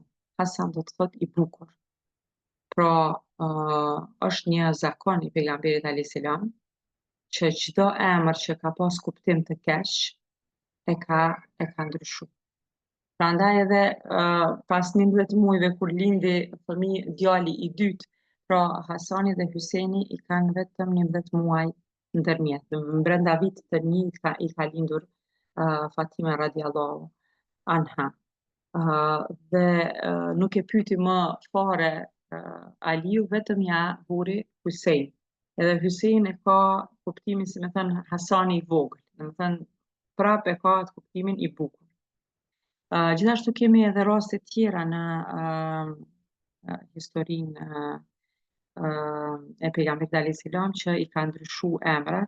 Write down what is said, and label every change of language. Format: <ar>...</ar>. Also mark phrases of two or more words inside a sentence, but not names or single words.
<sq>Hasan do të thotë i bukur. Pra, është një zakon i pejgamberit</sq> <ar>عليه السلام</ar> <sq>që çdo emër që ka pas kuptim të keq e ka ndryshuar. Prandaj edhe pas 11 muajve kur lindi djali i dytë, pra Hasani dhe Hyseni i kanë vetëm 11 muaj ndërmjet. Brenda vitit të një i ka lindur Fatima</sq> <ar>رضي الله عنها.</ar> <sq>Dhe nuk e pyti më fare Aliu, vetëm ja buri Hysein. Edhe Hysein e ka kuptimin, si me thënë, Hasani i vogël. Do të thënë, prap e ka atë kuptimin i bukur. Gjithashtu kemi edhe raste tjera në historinë e pejgamberit</sq> <ar>عليه السلام</ar> <sq>që i ka ndryshuar emrat.</sq>